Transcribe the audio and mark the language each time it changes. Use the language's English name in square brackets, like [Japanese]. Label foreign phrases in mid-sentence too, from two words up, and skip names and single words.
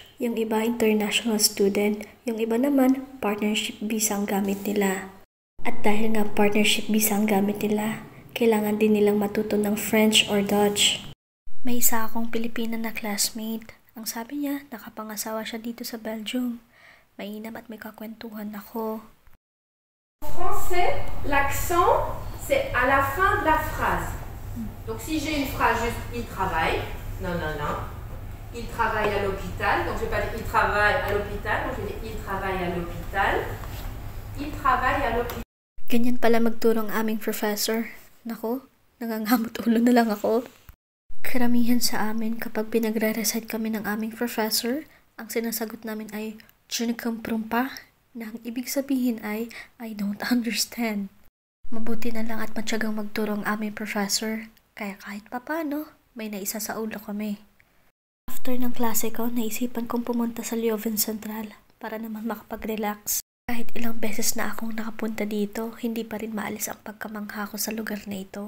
[Filipino] Yung iba [English] international student, [Filipino] yung iba naman [English] partnership visa [Filipino] ang gamit nila. At dahil nga [English] partnership visa [Filipino] ang gamit nila, kailangan din nilang matuto ng [English] French or Dutch. [Filipino] May isa akong Pilipina na classmate. Ang sabi niya, nakapangasawa siya dito sa Belgium. Mainam at may kakwentuhan ako. [French] En français, l'accent, c'est à la fin de la phrase. Donc si j'ai une phrase juste « il travaille », non, non, non. Il travaille à l'hôpital, donc je ne vais pas dire « il travaille à l'hôpital », donc je vais dire « il travaille à l'hôpital ». Il travaille à l'hôpital. [Filipino] Ganyan pala magturo ang aming professor. Nako, nangangamot ulo na lang ako. Karamihan sa amin kapag pinagre-recite kami ng aming professor, ang sinasagot namin ay [French] "Je ne comprends pas", [Filipino] na ang ibig sabihin ay [English] "I don't understand". [Filipino] Mabuti na lang at matyagang magturo ang aming professor, kaya kahit papano, may naisa sa ulo kami. After ng klase ko, naisipan kong pumunta sa Leuven Central para naman makapag-relax. Kahit ilang beses na akong nakapunta dito, hindi pa rin maalis ang pagkamangha ko sa lugar na ito.